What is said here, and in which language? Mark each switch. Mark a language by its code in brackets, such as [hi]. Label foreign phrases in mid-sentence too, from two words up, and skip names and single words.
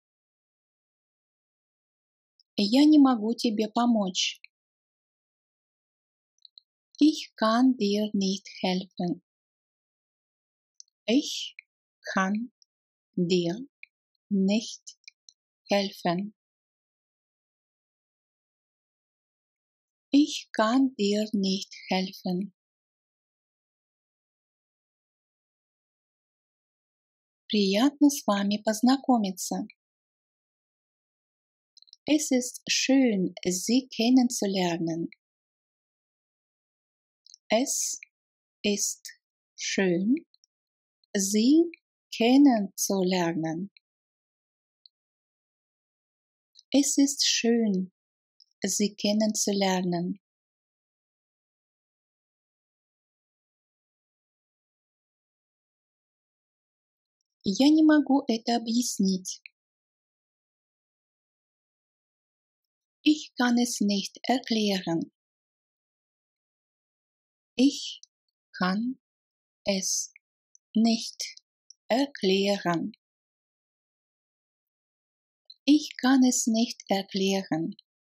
[ru] Я не могу тебе помочь. [de] Ich kann dir nicht helfen. Ich kann dir nicht helfen. Ich kann dir nicht helfen. [ru] Приятно с вами познакомиться. [de] Es ist schön, Sie kennenzulernen. Es ist schön, Sie kennenzulernen. Es ist schön, Sie kennenzulernen. [ru] Я не могу это объяснить. [de] Ich kann es nicht erklären. Ich kann es nicht erklären. Ich kann es nicht erklären.